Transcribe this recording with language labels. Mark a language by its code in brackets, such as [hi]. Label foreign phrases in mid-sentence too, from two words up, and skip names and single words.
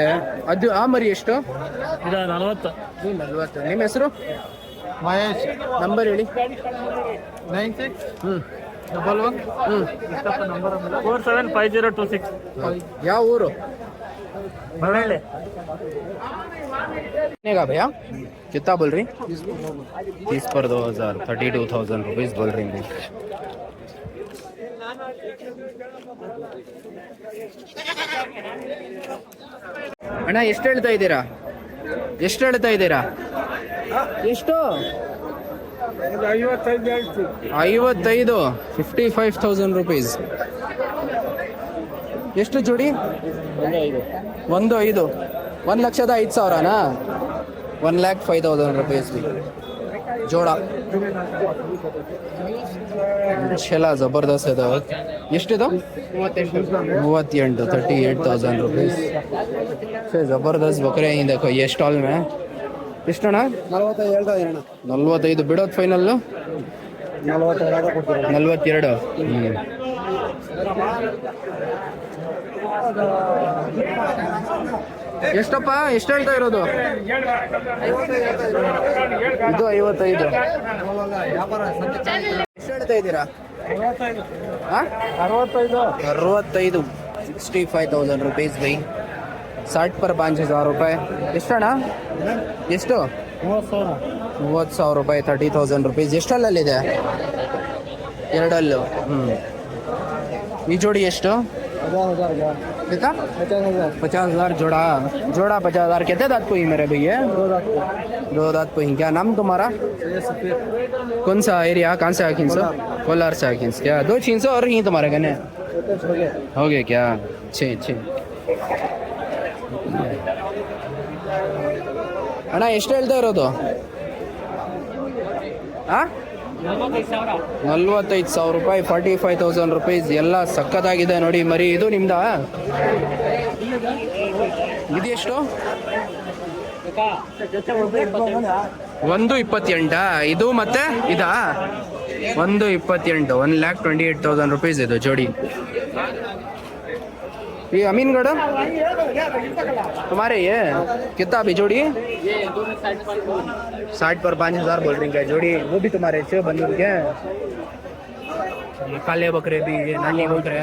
[kn] ಅದು ಆ ಮರಿ ಎಷ್ಟು? 40. ನಿಮ್ಮ ಹೆಸರು? ಮಹೇಶ್. ನಂಬರ್ ಹೇಳಿ. 96 11 475026. ಯಾವ ಊರು? ಬಳ್ಳಾರಿ. [hi] भैया कितना बोल रही? 30 पर 2,000. 32,000 रुपीज बोल रही है. [kn] ಅಣ್ಣ ಎಷ್ಟು ಹೇಳ್ತಾ ಇದ್ದೀರಾ? ಎಷ್ಟು ಹೇಳ್ತಾ ಇದ್ದೀರಾ? ಎಷ್ಟು? 55. 55,000 rupees. ಎಷ್ಟು ಜೋಡಿ? [hi] 1,5,00,000. 1,05,000 रुपीस भी ಜೋಡ. [kn] ಎಲ್ಲ ಜಬರ್ದಸ್ತ್ ಇದಾವೆ. ಎಷ್ಟಿದು? [hi] 38 38,000 रुपीस से जबरदस्त बकरे हैं. देखो ये स्टॉल में [kn] ಎಷ್ಟಣ್ಣ? 45 ಬಿಡೋದು ಫೈನಲ್ [hi] 42. [kn] ಎಷ್ಟಪ್ಪ, ಎಷ್ಟು ಹೇಳ್ತಾ ಇರೋದು? ಇದು 55. ಎಷ್ಟು ಹೇಳ್ತಾ ಇದ್ದೀರಾ? 65 65,000 [hi] रुपीस भाई. 60 पर 5,000 रुपये. [kn] ಎಷ್ಟಣ್ಣ? ಎಷ್ಟು? 30,000 ರೂಪಾಯಿ. 30,000 रुपीस. ಎಷ್ಟಲ್ಲಲ್ಲಿದೆ? ಎರಡಲ್ಲು. ಈ ಜೋಡಿ ಎಷ್ಟು? [hi] 50,000 जोड़ा. जोड़ा 50,000. कितने दांत को ही मेरे भैया? 2 दांत को ही. क्या नाम तुम्हारा? कौन सा एरिया? कहाँ से आखिन सो? कोलार से आखिन. क्या 2 300 और ही तुम्हारे गने हो गए क्या? [kn] 6 ಅಣ್ಣ ಎಷ್ಟು ಹೇಳ್ತಾ ಇರೋದು? 45,000 ರೂಪಾಯಿ. 45,000 रुपीस. ಎಲ್ಲ ಸಕ್ಕತ್ತಾಗಿದೆ ನೋಡಿ ಮರಿ. ಇದು ನಿಮ್ದ? ಇದೆಷ್ಟು? 128. ಇದು ಮತ್ತೆ ಇದಾ? 128. 1,28,000 रुपीस ಇದು ಜೋಡಿ. [hi] ये अमीनगढ़ तुम्हारे ये कितना अभी जोड़ी? 60 पर 5,000 बोल रही है जोड़ी. वो भी तुम्हारे से बंदूक के काले बकरे भी, ये नाली बकरे.